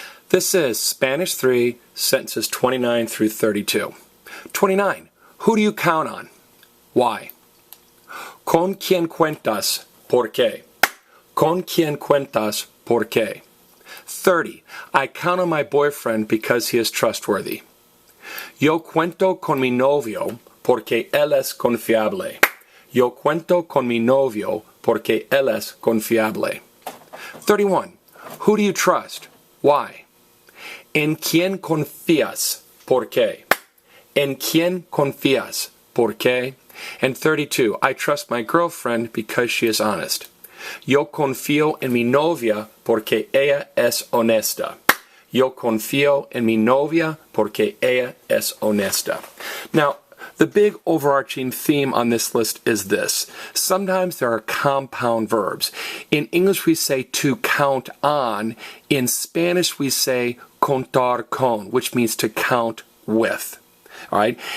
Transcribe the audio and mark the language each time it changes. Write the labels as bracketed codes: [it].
[en] This is Spanish 3, sentences 29 through 32. 29. Who do you count on? Why? [es] ¿Con quién cuentas? ¿Por qué? ¿Con quién cuentas? ¿Por qué? 30. [en] I count on my boyfriend because he is trustworthy. [es] Yo cuento con mi novio porque él es confiable. Yo cuento con mi novio porque él es confiable. [en] 31. Who do you trust? Why? [es] ¿En quién confías? ¿Por qué? ¿En quién confías? ¿Por qué? And 32. [en] I trust my girlfriend because she is honest. [es] Yo confío en mi novia porque ella es honesta. Yo confío en mi novia porque ella es honesta. [en] Now, the big overarching theme on this list is this. Sometimes there are compound verbs. In English we say to count on. In Spanish we say contar con, which means to count with. All right?